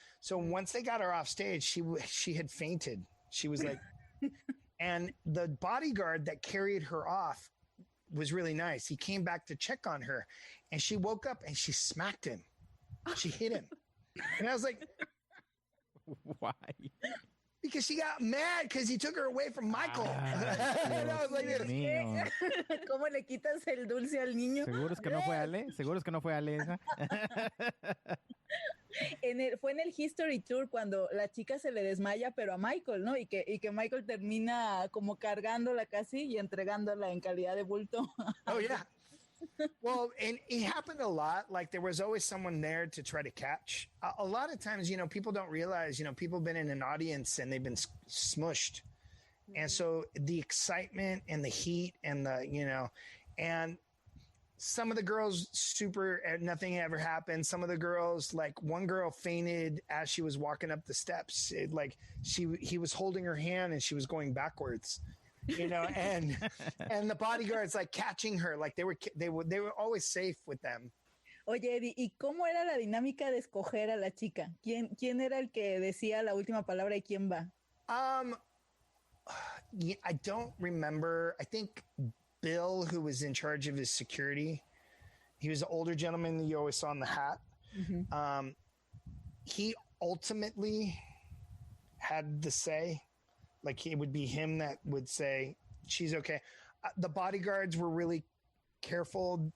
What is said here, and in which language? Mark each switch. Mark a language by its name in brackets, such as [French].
[English] So once they got her off stage, she had fainted. She was like, and the bodyguard that carried her off was really nice. He came back to check on her, and she woke up and she smacked him. She hit him. And I was like, why? Because she got mad because he took her away from Michael. And I was like, [Spanish] ¿Cómo le quitas el dulce al niño? ¿Seguros que no fue Ale? ¿Seguros que no fue Ale esa? Fue en el History Tour cuando la chica se le desmaya, pero a Michael, ¿no? Y que Michael termina como cargándola casi y entregándola en calidad de bulto. [English] Oh, yeah. Well, and it happened a lot. Like there was always someone there to try to catch. A lot of times, people don't realize, people have been in an audience and they've been smushed. And so the excitement and the heat and and some of the girls nothing ever happened. Some of the girls, like one girl fainted as she was walking up the steps. He was holding her hand and she was going backwards. And the bodyguards like catching her, like they were always safe with them. [Spanish] Oye, Eddie, ¿y cómo era la dinámica de escoger a la chica? ¿Quién era el que decía la última palabra y quién va? [English] I don't remember. I think Bill, who was in charge of his security, he was an older gentleman that you always saw in the hat. Mm-hmm. He ultimately had the say. Like it would be him that would say, she's okay. The bodyguards were really careful.